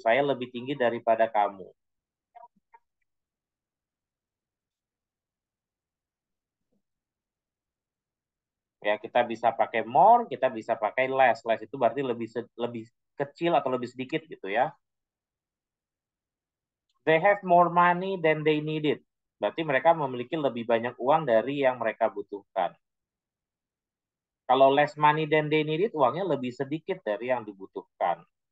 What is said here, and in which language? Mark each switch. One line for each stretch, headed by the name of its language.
Indonesian: Saya lebih tinggi daripada kamu. Ya, kita bisa pakai more, kita bisa pakai less. Less itu berarti lebih kecil atau lebih sedikit gitu ya.
English: They have more money than they needed.
Indonesian: Berarti mereka memiliki lebih banyak uang dari yang mereka butuhkan. Kalau
English: less money than they needed,
Indonesian: uangnya lebih sedikit dari yang dibutuhkan.